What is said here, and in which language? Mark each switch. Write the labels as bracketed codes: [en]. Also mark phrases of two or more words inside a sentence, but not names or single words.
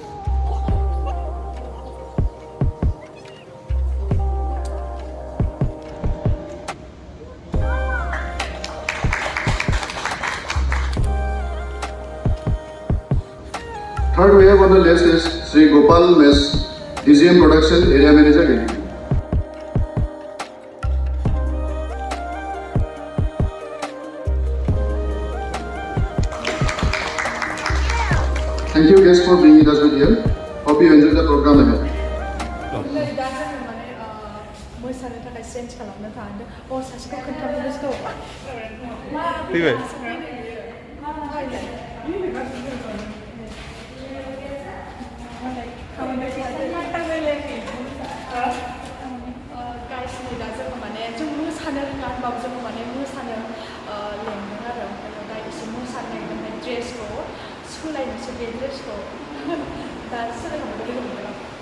[en] Third, we have on the list is Sri Gopal Mess, DGM Production Area Manager, Delhi. Thank you guests for being with us here. Hope you enjoy the program ahead. [brx] मोसानो थाखाय चेन्ज खालामनो थांदों सासेखौ खोन्थानो गोसो फैबाय गाइसनि दा जोङो माने जों मोसानो रोङा होनबाबो जोङो माने मोसानो लेंदों आरो ओमफ्राय दा एसे मोसानो नागिरदों ड्रेसखौ सोलायनोसो बे ड्रेसखौ दा सोलायखांबाय लोगो मोनदों